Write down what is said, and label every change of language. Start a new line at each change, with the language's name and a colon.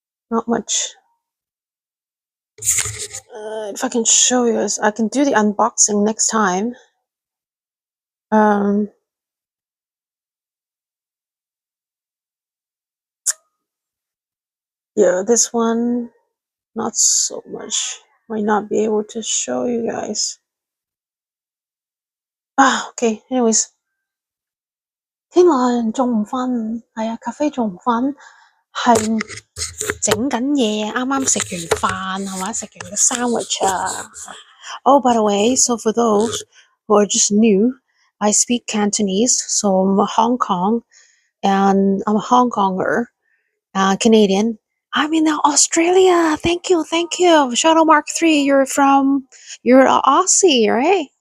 English: Not much. If I can show you this, I can do the unboxing next time. Yeah, this one, not so much. Might not be able to show you guys. Okay.
Cantonese: Anyways， 天來仲唔瞓？係啊，咖啡仲唔瞓？係整緊嘢，啱啱食完飯係嘛？食完個 sandwich 啊。
English: Oh, by the way, so for those who are just new, I speak Cantonese, so I'm Hong Kong, and I'm a Hong Konger, Canadian. I'm in Australia. Thank you. Shadow Mark 3, you're Aussie, right?